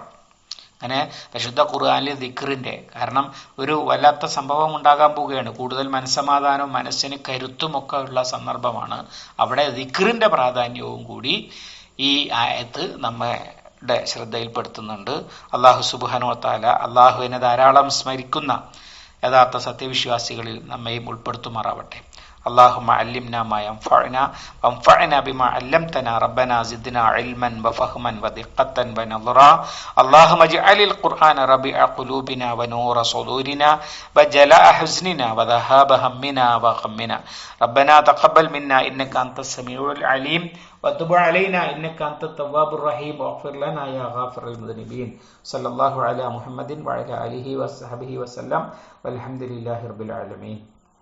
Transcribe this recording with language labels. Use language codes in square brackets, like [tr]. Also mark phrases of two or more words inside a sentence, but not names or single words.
[ml] അങ്ങനെ പരിശുദ്ധ ഖുർആനിലെ ദിക്റിന്റെ, കാരണം ഒരു വല്ലാത്ത സംഭവം ഉണ്ടാകാൻ പോവുകയാണ്, കൂടുതൽ മനസ്സമാധാനവും മനസ്സിന് കരുത്തുമൊക്കെ ഉള്ള സന്ദർഭമാണ്. അവിടെ ദിക്റിന്റെ പ്രാധാന്യവും കൂടി ഈ ആയത്ത് നമ്മുടെ ശ്രദ്ധയിൽപ്പെടുത്തുന്നുണ്ട്. [ar] الله سبحانه وتعالى [ml] അള്ളാഹുവിനെ ധാരാളം സ്മരിക്കുന്ന യഥാർത്ഥ സത്യവിശ്വാസികളിൽ നമ്മയും ഉൾപ്പെടുത്തുമാറാവട്ടെ. [ar] اللهم علمنا ما ينفعنا وانفعنا بما علمتنا ربنا زدنا علما وفهما ودقة ونظرا اللهم اجعل القرآن ربيع قلوبنا ونور صدورنا وجلاء حزننا وذهاب همنا وغمنا ربنا تقبل منا إنك أنت السميع العليم وتب علينا إنك أنت التواب الرحيم واغفر لنا يا غافر المذنبين صلى الله على محمد وعلى آله وصحبه وسلم والحمد لله رب العالمين.